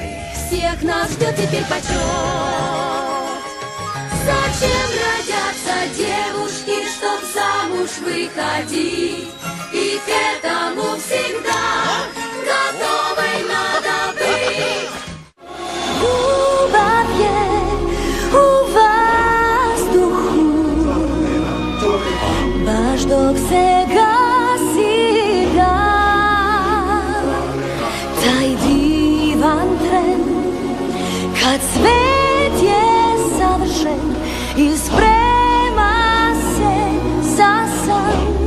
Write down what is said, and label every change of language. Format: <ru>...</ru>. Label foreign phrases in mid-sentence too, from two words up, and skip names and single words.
<ru>Всех нас ждет теперь почет. Зачем родятся девушки, чтоб замуж выходить? И к этому всегда готовой надо быть.</ru> <sr>Ubawie u vazduhu, baš dok se gasi dan, taj divan tren, kad svet je savršen i sprema se za san.</sr>